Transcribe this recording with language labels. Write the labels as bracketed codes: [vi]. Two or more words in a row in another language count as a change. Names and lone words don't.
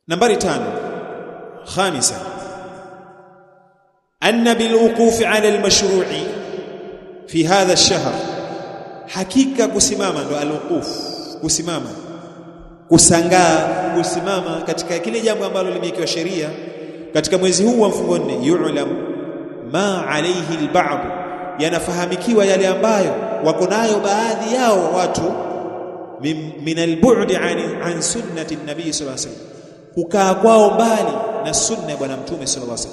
[sw] Nambari 5 [ar] خامسا أن بالوقوف على المشروع في هذا الشهر [sw] hakika kusimama ndo alwuquf kusimama kusangaa kusimama katika kile jambo ambalo limewekewa sheria katika mwezi huu wa mfungo 4 [ar] يعلم ما عليه البعض [sw] yanafahamikiwa yale ambayo wako nayo baadhi yao watu [ar] من البعد عن سنة النبي صلى الله عليه وسلم [sw] kukaa kwao mbali na sunna ya bwana mtume [ar] صلى الله عليه